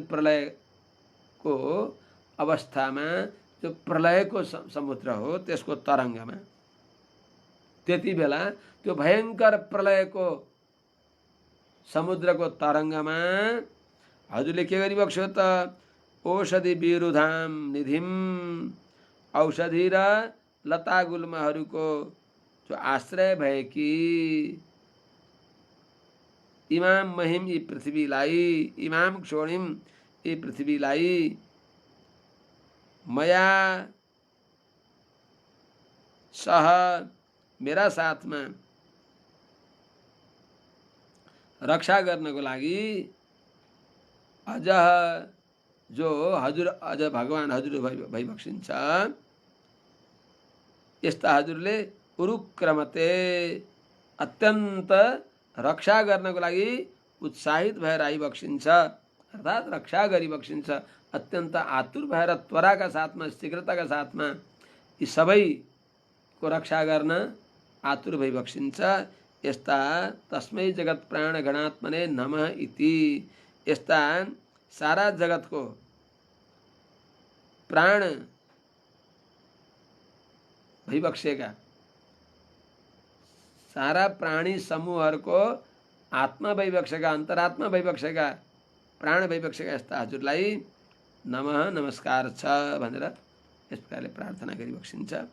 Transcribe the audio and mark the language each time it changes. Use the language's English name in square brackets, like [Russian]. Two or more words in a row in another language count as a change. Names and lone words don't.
[Nepali] प्रलयको अवस्थामा जो प्रलयको समुद्र हो त्यसको तरङ्गमा, त्यति बेला त्यो भयङ्कर प्रलयको समुद्रको तरङ्गमा हजुरले के गरिबक्स्यो त [Sanskrit] औषधि विरुधाम निधिम, [Nepali] औषधि र लता गुल्महरूको जो आश्रय भएकी [Sanskrit] इमाम महिम [Nepali] यी पृथ्वीलाई, [Sanskrit] इमाम क्षोणिम [Nepali] यी पृथ्वीलाई [Sanskrit] मया सह [Nepali] मेरा साथमा रक्षा गर्नको लागि अझ जो हजुर अझ भगवान हजुर भइबक्सिन्छ। यस्ता हजुरले उरुक्रमते अत्यन्त रक्षा गर्नको लागि उत्साहित भएर आइबक्सिन्छ, अर्थात् रक्षा गरिबक्सिन्छ। अत्यन्त आतुर भएर त्वराका साथमा, शीघ्रताका साथमा यी सबैको रक्षा गर्न आतुर भइबक्सिन्छ। [Sanskrit] यस्ता तस्मै जगत प्राण गणात्मने नमः इति। [Nepali] यस्ता सारा जगतको प्राण भइबक्सेका, सारा प्राणी समूहहरूको आत्मा भइबक्सेका, अन्तरात्मा भइबक्सेका, प्राण भइबक्सेका यस्ता हजुरलाई नमः नमस्कार छ भनेर यस प्रकारले प्रार्थना गरिबक्सिन्छ।